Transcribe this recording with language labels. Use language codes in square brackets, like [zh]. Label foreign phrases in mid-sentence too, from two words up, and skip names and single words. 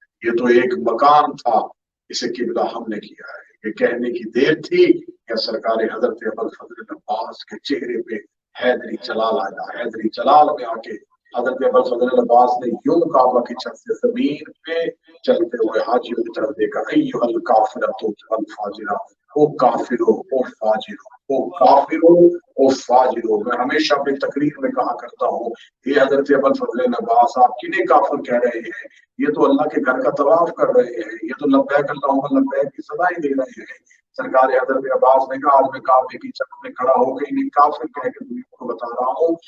[ur] یہ تو ایک مکان تھا، اسے قبلہ ہم نے کیا ہے. یہ کہنے کی دیر تھی کہ سرکار حضرت ابوالفضل عباس کے چہرے پہ حیدری جلال آیا. حیدری جلال میں آ کے حضرت ابوالفضل عباس نے یوں کعبہ کی چھت سے زمین پہ چلتے ہوئے حاجیوں کی طرف دیکھا [ar] ایھا الکافرۃ والفاجرہ، [ur] او کافرو او فاجرو، او کافرو او فاجرو. میں ہمیشہ اپنی تقریر میں کہا کرتا ہوں یہ حضرت ابوالفضل عباس آپ کنہیں کافر کہہ رہے ہیں؟ یہ تو اللہ کے گھر کا طواف کر رہے ہیں، یہ تو [ar] لبیک اللہم لبیک [ur] کی صدائیں دے رہے ہیں. سرکار حضرت عباس نے کہا آج میں کعبے کی چھت میں کھڑا ہو کے انہیں کافر کہہ کے دنیا کو بتا رہا ہوں.